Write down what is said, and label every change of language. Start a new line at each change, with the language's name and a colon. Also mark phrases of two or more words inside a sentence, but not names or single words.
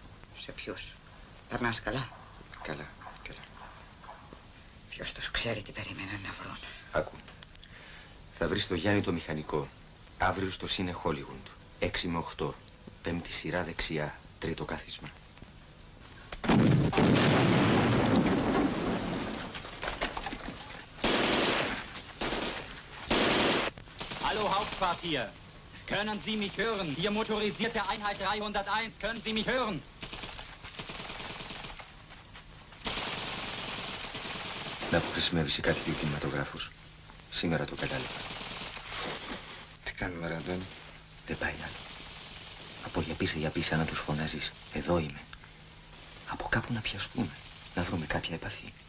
Greek: Σε ποιους? Περνάς καλά? Καλά, καλά. Ποιος τους ξέρει τι περίμεναν να βρουν. Άκου. Θα βρεις το Γιάννη το μηχανικό. Αύριο στο Σίνε Χόλιγουντ. 6 με 8. 5η σειρά δεξιά. 3ο κάθισμα.
German: Hallo Hauptquartier. Können Sie mich hören? Hier motorisierte Einheit 301. Können Sie mich hören?
Greek: Να που χρησιμεύει σε κάτι δύο κινηματογράφους. Σήμερα το κατάλαβα. Τι κάνουμε, ρε Αντώνη? Δεν πάει άλλο. Από για πίσα να τους φωνάζεις. Εδώ είμαι. Από κάπου να πιαστούμε. Να βρούμε κάποια επαφή.